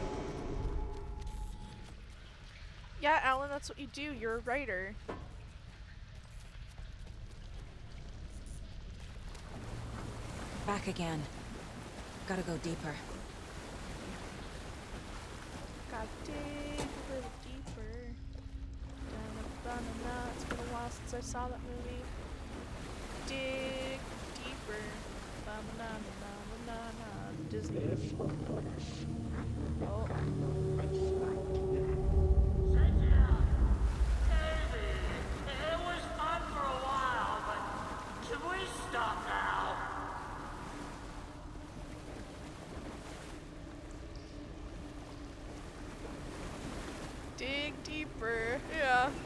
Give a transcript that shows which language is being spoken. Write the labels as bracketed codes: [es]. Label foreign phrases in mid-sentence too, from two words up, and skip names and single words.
[en] Yeah, Alan, that's what you do. You're a writer. Back again. Gotta go deeper. Gotta dig a little deeper. Da-na-ba-na-na. It's been a while since I saw that movie. Dig deeper. Ba-na-na-na-na-na. Disney. Oh. It was fun for a while, but can we stop now? Dig deeper. Yeah.